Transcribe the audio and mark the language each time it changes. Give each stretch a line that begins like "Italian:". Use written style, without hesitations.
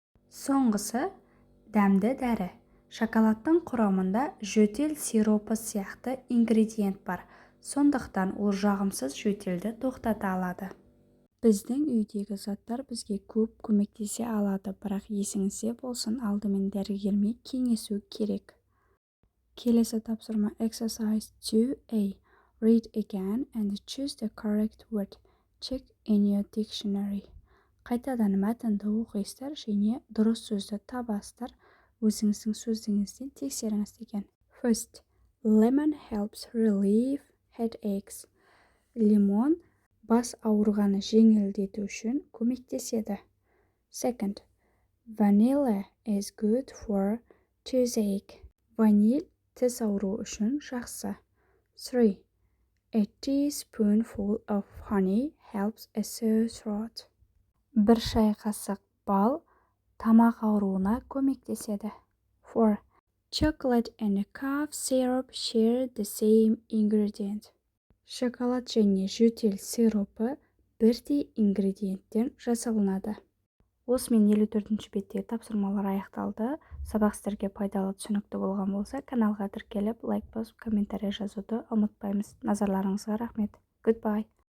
Kazakh: Соңғысы дәмді дәрі. Шоколадтың құрамында жөтел сиропы сияқты ингредиент бар. Сондықтан ол жағымсыз жөтелді тоқтата алады. Біздің үйдегі заттар бізге көп көмектесе алады, бірақ есіңізде болсын, алдымен дәрігермен кеңесу керек. Келесі тапсырма
English: exercise 2A. Read again and choose the correct word. Check in your dictionary.
Kazakh: Қайтадан мәтінді оқисыздар және дұрыс сөзді табасыздар. Өзіңіздің сөздігіңізден тексеріңіз деген.
English: First, lemon helps relieve headaches.
Kazakh: Лимон бас ауырғаны жеңілдету үшін көмектеседі.
English: Second, vanilla is good for toothache.
Kazakh: Ваниль тіс ауруы үшін жақсы.
English: 3. A teaspoonful of honey helps a sore throat.
Kazakh: Бір шай қасық бал тамақ ауруына көмектеседі.
English: 4. Chocolate and cough syrup share the same ingredient.
Kazakh: Шоколад және жөтел сиропы бірдей ингредиенттен жасалынады. Осымен 54-ші беттегі тапсырмалар аяқталды. Сабақ сіздерге пайдалы түсінікті болған болса, каналға тіркеліп, лайк басып, комментарий жазуды ұмытпаймыз. Назарларыңызға рахмет.
English: Goodbye.